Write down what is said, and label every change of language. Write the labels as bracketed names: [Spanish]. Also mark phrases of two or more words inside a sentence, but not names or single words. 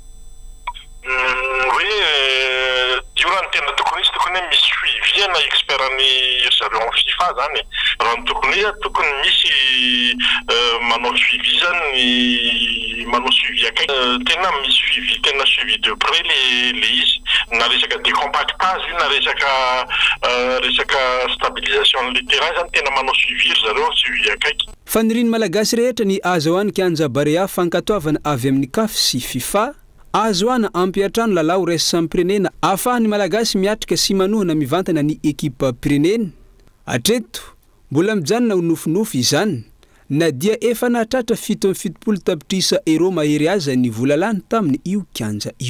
[Malagasy] hoe diorany tena tokony izy tokony misy suivi na expertany zareo amin'ny FIFA zany raha ny tokony misy manao suivi zany manao suivi akaiky tena misy suivi tena [French] suivi de près [Malagasy] le izy na resaka décompactage na resaka stabilisation [French] le terrain [Malagasy] zany tena manao suivi zareo suivi akaiky. Faniriny malagasy rehetra ny azo hoany kianja Barea fankatoavana avy amin'ny CAF sy FIFA azo hoana ampiatrano lalao raisy samy pirenena ahafahany malagasy miatrika sy manohana mivantana ny ekipa pirenena atreto mbola mijanona ho nofinofy izany na dia efa nahatratra 770 tapitrisa euro mahery aza ny volalany tamin'ny io kianja io.